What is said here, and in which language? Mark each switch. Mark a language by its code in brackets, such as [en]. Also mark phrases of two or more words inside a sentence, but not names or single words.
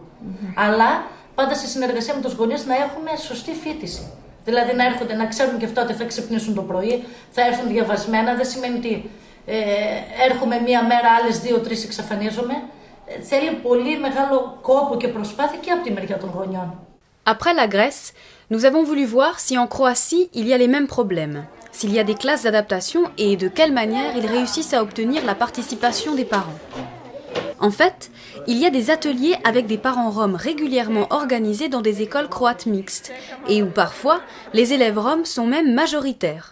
[el] Αλλά πάντα σε συνεργασία με τους γονείς να έχουμε σωστή φοιτηση. Δηλαδή να έρχονται, να ξέρουν και αυτά ότι θα ξυπνήσουν το πρωί, θα έρθουν διαβασμένα. Δεν σημαίνει ότι έρχομαι μία μέρα, άλλες 2-3 εξαφανίζομαι. Θέλει πολύ μεγάλο κόπο και προσπάθεια και από τη μεριά των γονιών. [fr] Après la Grèce, nous avons voulu voir si en Croatie il y a les mêmes problèmes, s'il y a des classes d'adaptation et de quelle manière ils réussissent à obtenir la participation des parents. En fait, il y a des ateliers avec des parents roms régulièrement organisés dans des écoles croates mixtes, et où parfois les élèves roms sont même majoritaires.